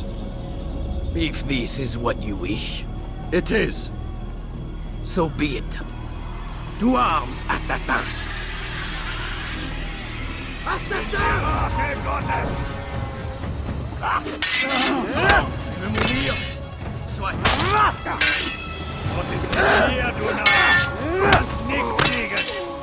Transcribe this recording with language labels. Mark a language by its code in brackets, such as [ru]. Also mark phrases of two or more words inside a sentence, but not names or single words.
[en] If this is what you wish, It is. so be it. To arms, assassin! [de] Rache Gottes! [fr] Tu veux mourir? Soit. [de] Was ist hier, du Narr? Nicht fliegen!